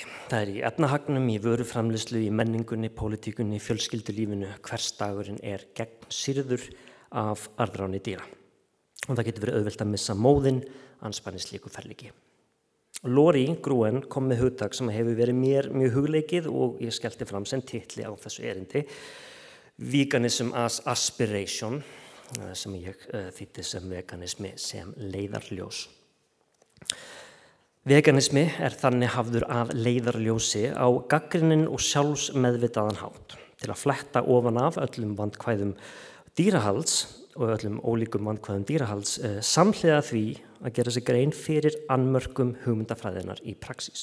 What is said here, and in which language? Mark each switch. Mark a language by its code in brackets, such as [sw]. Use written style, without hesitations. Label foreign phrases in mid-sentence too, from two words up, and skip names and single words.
[is] Það í efnahagnum, í vöruframleiðslu, í menningunni, pólitíkunni, fjölskyldulífinu. Hvers dagurinn gegnsýrður af arðráni dýra. Og það getur verið auðvelt að missa móðinn, andspænis slíku ferlíki. Lori Gruen kom með hugtak sem hefur verið mér mjög hugleikið og ég skellti fram sem titli á þessu erindi. [en] Veganism as aspiration, [is] sem ég þýddi sem veganismi sem leiðarljós. Veganismi þannig hafður að leiðarljósi á gagnrýninn og sjálfsmeðvitaðan hátt til að fletta ofan af öllum vandkvæðum dýrahalds og öllum ólíkum vandkvæðum dýrahalds samhliða því að gera sig grein fyrir annmörkum hugmyndafræðinnar í praxís.